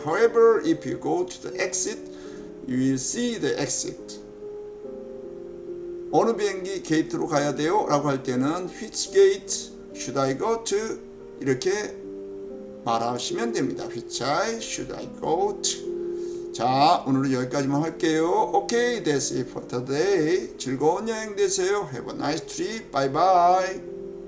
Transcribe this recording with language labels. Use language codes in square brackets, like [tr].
[en] However, if you go to the exit, you will see the exit. [ko] 어느 비행기 게이트로 가야 돼요? 라고 할 때는 [en] which gate should I go to? [ko] 이렇게 말하시면 됩니다. [en] Which should I go to? [ko] 자, 오늘은 여기까지만 할게요. [en] Okay, that's it for today. [ko] 즐거운 여행 되세요. [en] Have a nice trip. Bye bye.